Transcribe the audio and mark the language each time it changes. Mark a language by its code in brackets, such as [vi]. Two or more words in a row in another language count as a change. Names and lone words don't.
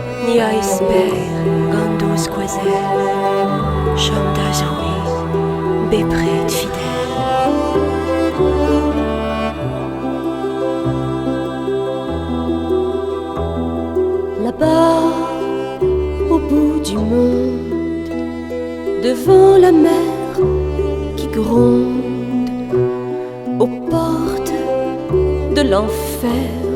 [br] Nia esper gant quazel, chom da zoe, bepred fidèle. [fr] Là-bas, au bout du monde, devant la mer qui gronde, aux portes de l'enfer,